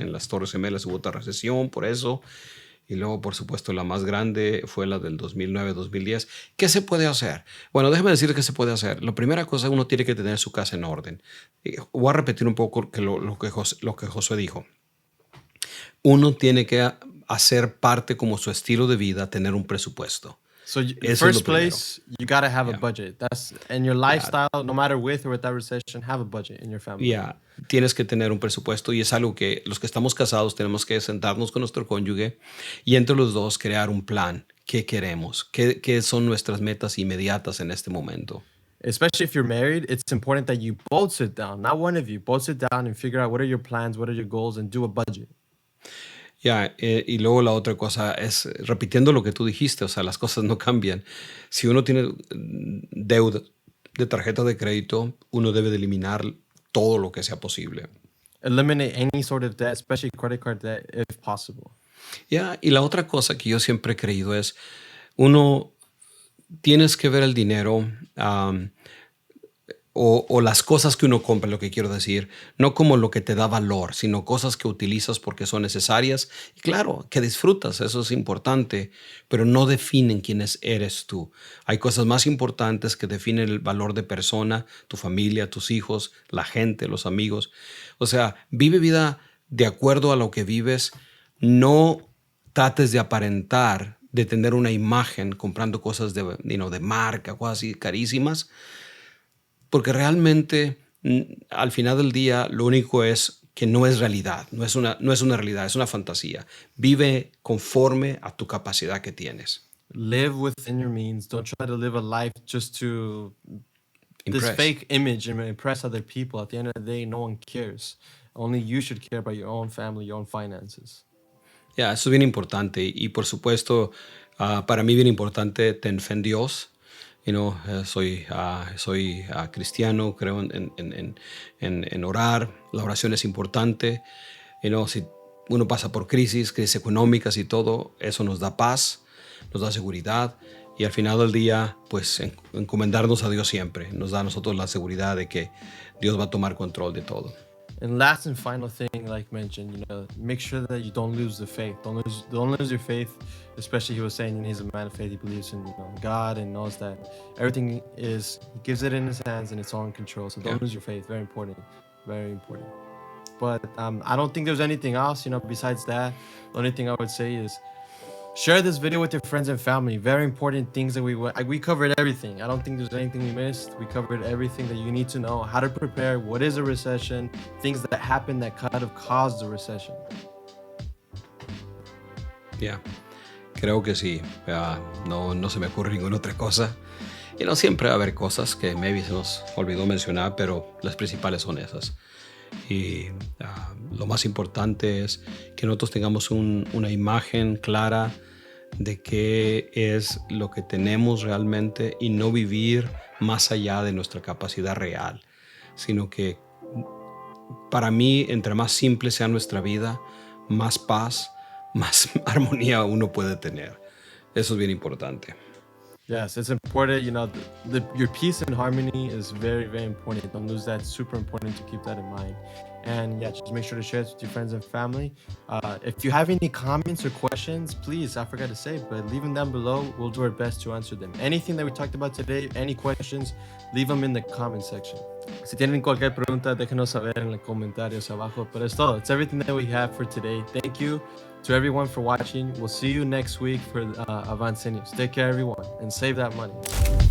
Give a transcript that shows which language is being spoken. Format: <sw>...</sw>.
<es>en las Torres Gemelas, hubo otra recesión por eso. Y luego, por supuesto, la más grande fue la del 2009-2010. ¿Qué se puede hacer? Bueno, déjeme decir qué se puede hacer. La primera cosa, uno tiene que tener su casa en orden. Voy a repetir un poco lo que Josué dijo. Uno tiene que hacer parte como su estilo de vida, tener un presupuesto.</es> <en>So</en> <es>Eso es</es> <en>first</en> <es>lo primero.</es> <en>place, you gotta have a Yeah. budget. That's in your lifestyle, no matter with or without recession, have a budget in your family.</en> <es>Ya, tienes que tener un presupuesto, y es algo que los que estamos casados tenemos que sentarnos con nuestro cónyuge y entre los dos crear un plan. ¿Qué queremos? ¿Qué son nuestras metas inmediatas en este momento?</es> <en>Especially if you're married, it's important that you both sit down, not one of you, both sit down and figure out what are your plans, what are your goals, and do a budget.</en> <es>Ya, y luego la otra cosa es, repitiendo lo que tú dijiste, o sea, las cosas no cambian. Si uno tiene deuda de tarjeta de crédito, uno debe de eliminar todo lo que sea posible.</es> <en>Eliminate any sort of debt, especially credit card debt, if possible.</en> <es>Ya, y la otra cosa que yo siempre he creído es, uno tienes que ver el dinero o las cosas que uno compra, lo que quiero decir, no como lo que te da valor, sino cosas que utilizas porque son necesarias. Y claro, que disfrutas, eso es importante, pero no definen quién eres tú. Hay cosas más importantes que definen el valor de persona, tu familia, tus hijos, la gente, los amigos. O sea, vive vida de acuerdo a lo que vives. No trates de aparentar, de tener una imagen comprando cosas de marca, cosas así carísimas, porque realmente al final del día lo único es que no es realidad, no es una realidad, es una fantasía. Vive conforme a tu capacidad que tienes.</es> <en>Live within your means. Don't try to live a life just to this Impress. fake image and impress other people. At the end of the day, no one cares. Only you should care about your own family, your own finances.</en> <es>Ya, eso es bien importante. Y por supuesto, para mí bien importante, ten fe en Dios. Soy cristiano, creo en orar. La oración es importante. Si uno pasa por crisis económicas y todo, eso nos da paz, nos da seguridad. Y al final del día, pues encomendarnos a Dios siempre nos da a nosotros la seguridad de que Dios va a tomar control de todo.</es> <en>And last and final thing, like mentioned, make sure that you don't lose the faith. Don't lose your faith. Especially, he was saying he's a man of faith. He believes in God and knows that everything he gives it in his hands and it's all in control. So don't lose your faith. Very important. Very important. But I don't think there's anything else, besides that. The only thing I would say is share this video with your friends and family. Very important things that we covered everything. I don't think there's anything we missed. We covered everything that you need to know. How to prepare, what is a recession, things that happen that kind of caused the recession.</en> <es>Ya, creo que sí. No se me ocurre ninguna otra cosa. Siempre va a haber cosas que maybe se nos olvidó mencionar, pero las principales son esas. Y lo más importante es que nosotros tengamos una imagen clara de qué es lo que tenemos realmente y no vivir más allá de nuestra capacidad real, sino que para mí, entre más simple sea nuestra vida, más paz, más armonía uno puede tener. Eso es bien importante.</es> <en>Yes, it's important. You know, your peace and harmony is very, very important. Don't lose that. It's super important to keep that in mind. And yeah, just make sure to share it with your friends and family. If you have any comments or questions, please, I forgot to say, but leave them down below. We'll do our best to answer them. Anything that we talked about today, any questions, leave them in the comment section.</en> <es>Si tienen cualquier pregunta, déjenos saber en los comentarios abajo. Pero es todo.</es> <en>It's everything that we have for today. Thank you to everyone for watching. We'll see you next week for Avancenios. Take care, everyone, and save that money.</en>